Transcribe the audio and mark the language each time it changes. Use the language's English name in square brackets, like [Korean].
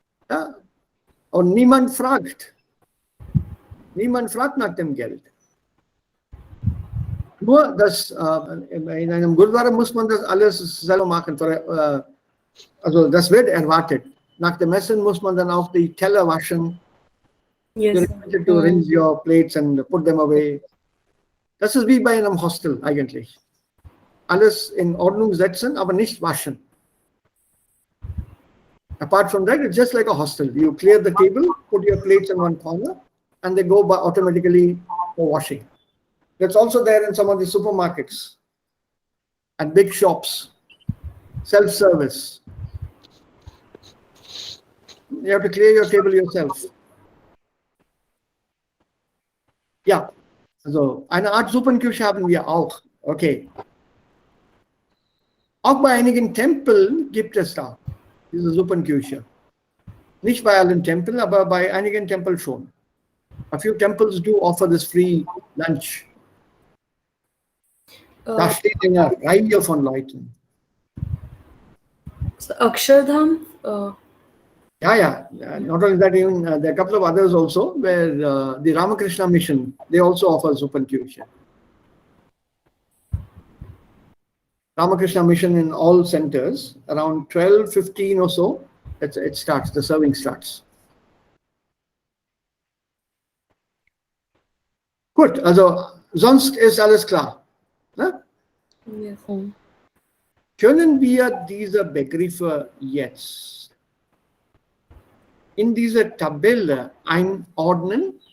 [German] Ja? Und niemand fragt. Niemand fragt nach dem Geld. Nur, dass in einem Gurudwara muss man das alles selber machen. Also das wird erwartet. Nach dem Essen muss man dann auch die Teller waschen. [English] Yes. You're expected to rinse your plates and put them away. [German] Das ist wie bei einem Hostel eigentlich. Alles in Ordnung setzen, aber nicht waschen. [English] Apart from that, it's just like a hostel. You clear the table, put your plates in one corner, and they go by automatically for washing. That's also there in some of the supermarkets and big shops. Self-service. You have to clear your table yourself. [German] Ja, also eine Art Suppenküche haben wir auch. Okay. Auch bei einigen Tempeln gibt es da diese Suppenküche. Nicht bei allen Tempeln, aber bei einigen Tempeln schon. [English] A few temples do offer this free lunch. [German] Da steht eine Reihe von Leuten. [English] So Akshardham. Yeah. Not only that, even there are a couple of others also where the Ramakrishna Mission, they also offer Suppenküche. Ramakrishna Mission in all centers, around 12:15 or so, it starts, the serving starts. [German] Gut, also sonst ist alles klar. Ne? [English] Yes. [German] Können wir diese Begriffe jetzt in diese Tabelle einordnen?